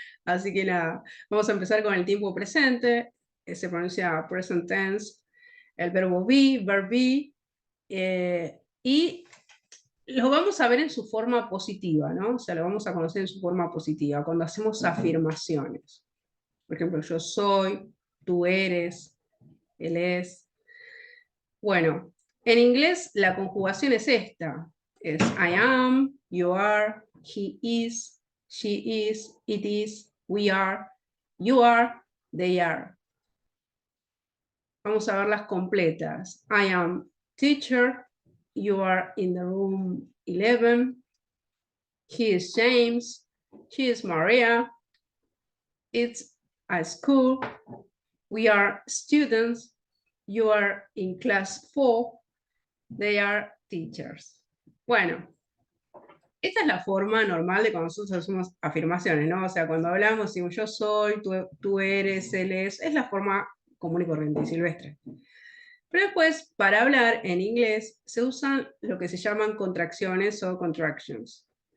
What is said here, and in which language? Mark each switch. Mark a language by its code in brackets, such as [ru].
[es] Así que nada, vamos a empezar con el tiempo presente, se pronuncia [en] present tense, [es] el verbo be, [en] verb be, [es] y lo vamos a ver en su forma positiva, ¿no? O sea, lo vamos a conocer en su forma positiva, cuando hacemos afirmaciones. Por ejemplo, yo soy, tú eres, él es. Bueno, en inglés la conjugación es esta. [en] Es I am, you are, he is, she is, it is, we are, you are, they are. [es] Vamos a ver las completas. [en] I am teacher, you are in the room 11, he is James, she is Maria, it's a school, we are students, you are in class 4, they are teachers. [es] Bueno, esta es la forma normal de cuando nosotros hacemos afirmaciones, ¿no? O sea, cuando hablamos, digo yo soy, tú eres, él es la forma común y corriente y silvestre. Pero después, para hablar en inglés, se usan lo que se llaman contracciones o contractions.